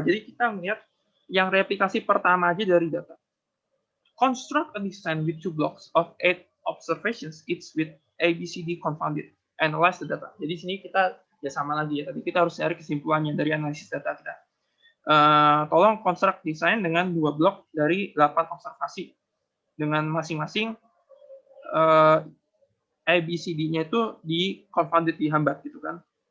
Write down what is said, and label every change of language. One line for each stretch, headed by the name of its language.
Indonesian: Jadi kita melihat yang replikasi pertama aja dari data.
English: Construct a design with 2 blocks of 8 observations, each with ABCD confounded. Analyze the data.
Indonesian: Jadi sini kita ya sama lagi ya. Tadi kita harus cari kesimpulannya dari analisis data kita. Tolong construct design dengan 2 blok dari 8 observasi dengan masing-masing ABCD-nya itu di confounded, dihambat gitu kan.